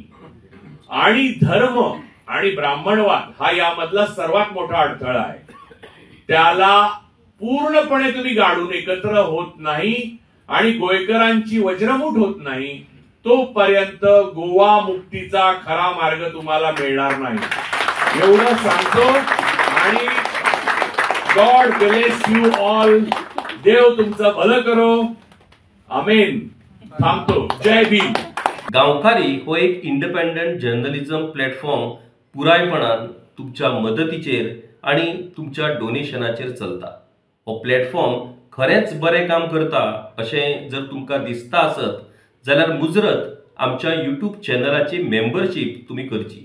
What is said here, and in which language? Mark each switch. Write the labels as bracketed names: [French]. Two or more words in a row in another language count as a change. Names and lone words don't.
[Marathi] आणि धर्म आणि ब्राह्मणवाद हा यामधला सर्वात मोठा अडथळा आहे. त्याला पूर्णपणे तुम्ही गाडून एकत्र होत नाही आणि गोयकरांची वज्रमूठ होत नाही तोपर्यंत गोवा मुक्तीचा खरा मार्ग तुम्हाला मिळणार नाही, एवढं सांगतो. [English] आणि God bless you all, [Marathi] देव तुमचं भलं करो, आमेन. थांबतो. जय भीम. [Konkani] गावकारी हो एक [English] independent journalism platform [Konkani] पुरायपणान तुमच्या मदतीचेर आणि तुमच्या डोनेशनाचेर चलता. हो प्लॅटफॉर्म खरेंच बरें काम करता अशें जर तुमकां दिसता आसत जाल्यार मुजरत आमच्या यूट्यूब चॅनलाची मेंबरशीप तुम्ही करची.